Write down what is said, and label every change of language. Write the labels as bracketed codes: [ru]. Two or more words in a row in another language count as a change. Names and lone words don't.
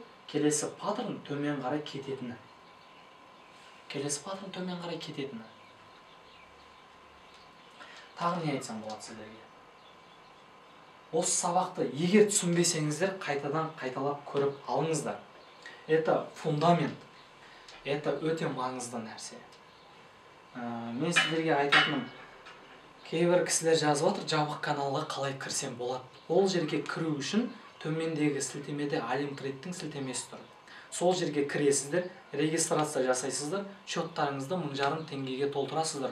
[kk] Келесі паттерн төмен қарай кететіні. Келесі паттерн төмен қарай кететіні. Тағы не айтсам болады сіздерге? Осы сабақты егер түсінбесеңіздер, қайтадан қайталап көріп алыңыздар. [ru] Это фундамент. Это [kk] өте маңызды нәрсе. Мен сіздерге айтатыным, кейбір кісілер жазып отыр, жабық каналға қалай кірсем болады. Ол жерге кіру үшін төмендегі сілтемеде Алимтрейдтің сілтемесі тұр. Сол жерге кіресіздер, регистрация жасайсыздар, счеттарыңызды 1000 теңгеге толтырасыздар.